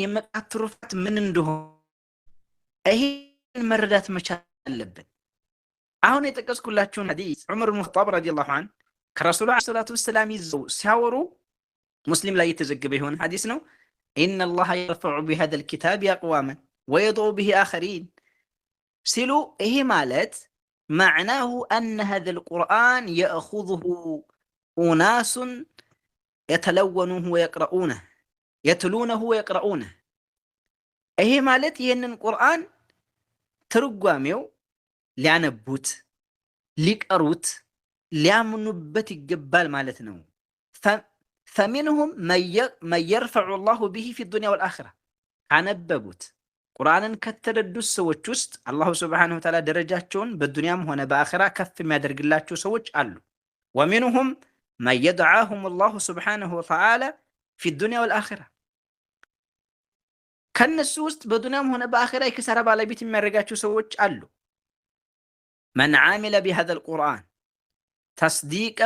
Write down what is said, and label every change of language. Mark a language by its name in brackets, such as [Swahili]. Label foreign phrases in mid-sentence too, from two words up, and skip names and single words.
[Amharic] የመቃት ትሩፋት ምን እንደሆነ ይሄን መረዳት መቻል አለብን። አሁን የጠቀስኩላችሁን ሐዲስ ዑመር ኢብኑ ኸጣብ [Arabic] رضي الله عنه [Amharic] ከረሱሉ [Arabic] عليه الصلاة والسلام [Amharic] ይዘው ሲያወሩ ሙስሊም ላይ የተዘገበ የሆነ ሐዲስ ነው። [Arabic] إن الله يرفع بهذا الكتاب أقواما ويضع به آخرين [Amharic] ሲሉ ይሄ ማለት [Arabic] معناه أن هذا القرآن يأخذه أناس يتلونه ويقرؤونه [Amharic] ይሄ ማለት ይሄንን ቁርአን ትርጓሜው ሊያነቡት ሊቀሩት ሊያምኑበት ይገባል ማለት ነው። [Arabic] فمنهم من يرفع الله به في الدنيا والآخرة [Amharic] ካነበቡት ቁርአንን ከተረዱት ሰዎች ውስጥ [Arabic] الله سبحانه وتعالى [Amharic] ደረጃቸውን በዱንያም ሆነ በአኺራ ከፍ የሚያደርግላቸው ሰዎች አሉ። [Arabic] ومنهم من يضعهم الله سبحانه وتعالى في الدنيا والآخرة [Amharic] ከነሱ ውስጥ በዱንያም ሆነ በአኺራ የኪሳራ ባለቤት የሚያደርጋቸው ሰዎች አሉ። [Arabic] من عمل بهذا القرآن تصديقا